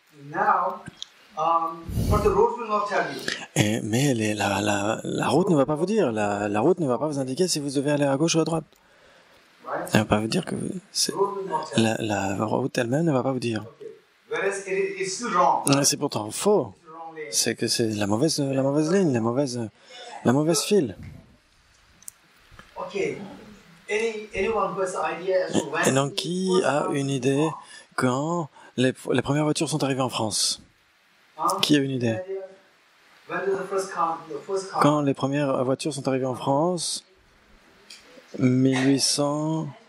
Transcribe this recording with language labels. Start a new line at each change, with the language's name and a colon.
English: Now, but the road will not tell you.
French: Mais la route ne va pas vous dire. La route ne va pas vous indiquer si vous devez aller à gauche ou à droite.
English: Right?
French: Elle ne va pas vous dire que
English: The road will not tell you.
French: la route elle-même ne va pas vous dire.
English: Okay. Whereas it's still wrong.
French: C'est pourtant faux.
English: It's the wrong lane.
French: C'est que c'est la mauvaise ligne, la mauvaise file.
English: Okay. Anyone who has an idea as to when
French: Et donc, qui a une idée quand les premières voitures sont arrivées en France? Qui a une idée?
English: When did the first car?
French: Quand les premières voitures sont arrivées en France? 1800...